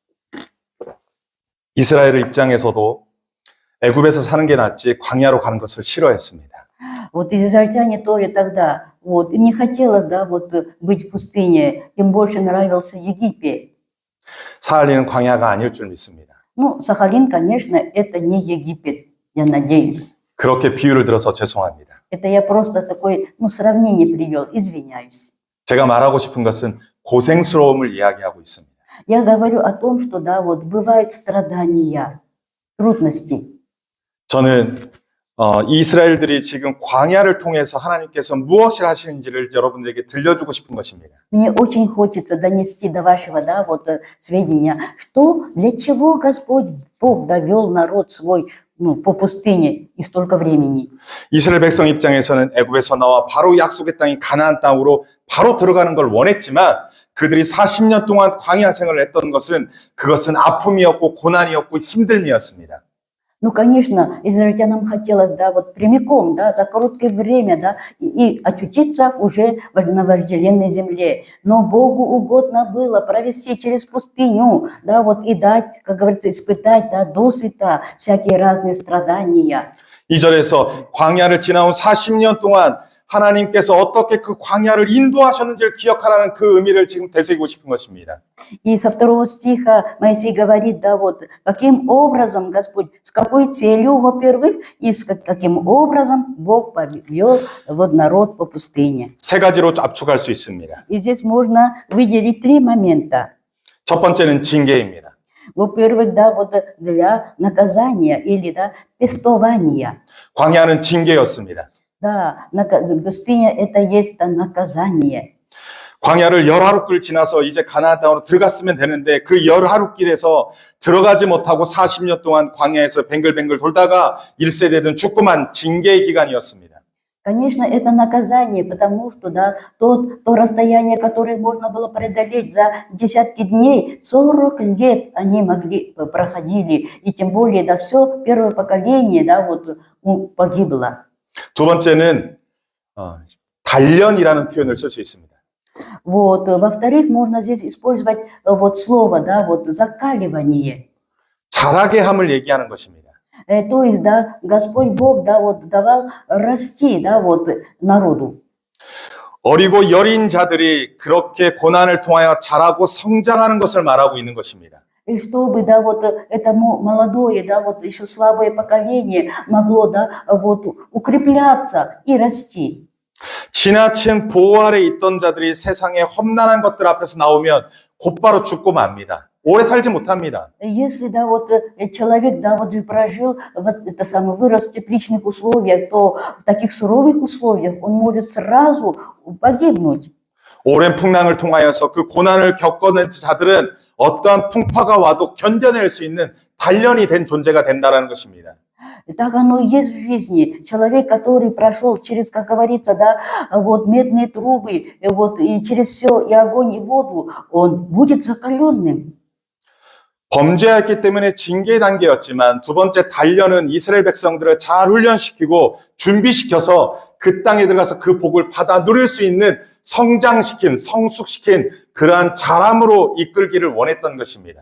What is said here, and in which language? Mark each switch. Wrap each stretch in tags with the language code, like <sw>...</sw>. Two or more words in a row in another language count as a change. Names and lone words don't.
<ko>이스라엘 입장에서도 애굽에서 사는 게 낫지 광야로 가는 것을 싫어했습니다.</ko> <ru>Вот израильтяне тоже тогда, вот, им не хотелось, да, вот, быть в пустыне, им больше нравился Египет.</ru> <ko>사할리는 광야가 아닐 줄 믿습니다.</ko> <ru>Ну, Сахалин, конечно, это не Египет, я надеюсь.</ru> <ko>그렇게 비유를 들어서 죄송합니다.</ko> <ru>Это я просто такое, сравнение привел, извиняюсь.</ru> <ko>제가 말하고 싶은 것은 고생스러움을 이야기하고 있습니다.</ko> <ru>Я говорю о том, что, да, вот, бывают страдания, трудности.</ru> <ko>저는 이스라엘들이 지금 광야를 통해서 하나님께서 무엇을 하시는지를 여러분들에게 들려주고 싶은 것입니다.</ko> <ru>Мне очень хочется донести до вашего, да, вот, сведения, что, для чего Господь Бог довел народ свой, по пустыне и столько времени.</ru> <ko>이스라엘 백성 입장에서는 애굽에서 나와 바로 약속의 땅인 가나안 땅으로 바로 들어가는 걸 원했지만 그들이 40년 동안 광야 생활을 했던 것은 그것은 아픔이었고 고난이었고 힘듦이었습니다.</ko> <ru>Ну, конечно, израильтянам хотелось, да, вот прямиком, да, за короткое время, да, и очутиться уже на вожделенной земле. Но Богу угодно было провести через пустыню, да, вот и дать, как говорится, испытать, да, досыта всякие разные страдания.</ru> <ko>2절에서 광야를 지나온 40년 동안 하나님께서 어떻게 그 광야를 인도하셨는지를 기억하라는 그 의미를 지금 되새기고 싶은 것입니다.</ko> <ru>И со 2 стиха Моисей говорит, да, вот, каким образом Господь, с какой целью, во-первых, и с каким образом Бог повел вот народ по пустыне.</ru> <ko>세 가지로 압축할 수 있습니다.</ko> <ru>И здесь можно выделить 3 момента.</ru> <ko>첫 번째는 징계입니다.</ko> <ru>Во-первых, да, вот для наказания или, да, пестования.</ru> <ko>광야는 징계였습니다.</ko> <ru>Да, пустыня это есть да, наказание.</ru> <ko>광야를 열 하루길 지나서 이제 가나안 땅으로 들어갔으면 되는데 그 열 하루길에서 들어가지 못하고 40년 동안 광야에서 뱅글뱅글 돌다가 1세대든 죽고만 징계의 기간이었습니다.</ko> <ru>Конечно, это наказание, потому что, да, то расстояние, которое можно было преодолеть за десятки дней, 40 лет они проходили, и тем более, да, все первое поколение, да, вот, погибло.</ru> <ko>두 번째는 단련이라는 표현을 쓸 수 있습니다.</ko> <ru>Вот, во-вторых, можно здесь использовать вот слово, да, вот закаливание.</ru> <ko>자라게 함을 얘기하는 것입니다.</ko> <ru>То есть, да, Господь Бог, да, вот давал расти, да, вот народу.</ru> <ko>어리고 여린 자들이 그렇게 고난을 통하여 자라고 성장하는 것을 말하고 있는 것입니다.</ko> <ru>И чтобы, да, вот это молодое, да, вот еще слабое поколение могло, да, вот укрепляться и расти.</ru> <ko>지나친 보호 아래 있던 자들이 세상의 험난한 것들 앞에서 나오면 곧바로 죽고 맙니다. 오래 살지 못합니다.</ko> <ru>Если, да, вот человек, да, вот же прожил, это самое, вырос в тепличных условиях, то в таких суровых условиях он может сразу погибнуть.</ru> <ko>오랜 풍랑을 통하여서 그 고난을 겪어낸 자들은 어떠한 풍파가 와도 견뎌낼 수 있는 단련이 된 존재가 된다는 것입니다.</ko> <ru>Так оно и есть в жизни. Человек, который прошел через, как говорится, да, вот медные трубы, вот и через все, и огонь, и воду, он будет закаленным.</ru> <ko>범죄했기 때문에 징계 단계였지만 두 번째 단련은 이스라엘 백성들을 잘 훈련시키고 준비시켜서 그 땅에 들어가서 그 복을 받아 누릴 수 있는 성장시킨, 성숙시킨 그러한 자람으로 이끌기를 원했던 것입니다.</ko>